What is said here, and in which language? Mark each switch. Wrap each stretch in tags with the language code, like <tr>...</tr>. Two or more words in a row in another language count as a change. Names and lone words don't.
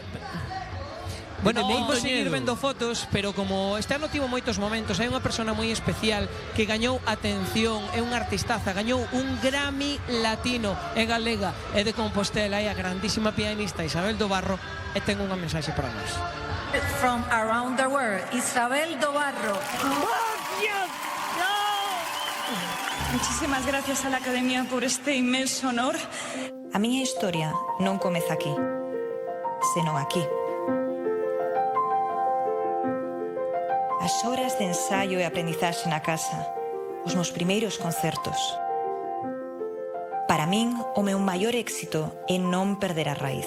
<es>Bueno, No,</es> <gl>vamos seguir Toñedo. vendo fotos, pero como este ano tivo moitos momentos, hai unha persona moi especial que gañou atención, é unha artistaza, gañou un Grammy latino, é galega, é de Compostela, é a grandísima pianista Isabel do Barro, e ten unha mensaxe para nós.</gl> <en>From around the world, Isabel do Barro.</en> <es>Muchísimas gracias a la Academia por este inmenso honor.</es> <gl>A miña historia non comeza aquí, senón aquí. As horas de ensaio e aprendizaxe na casa, os meus primeiros concertos. Para min, o meu maior éxito é non perder a raíz.</gl>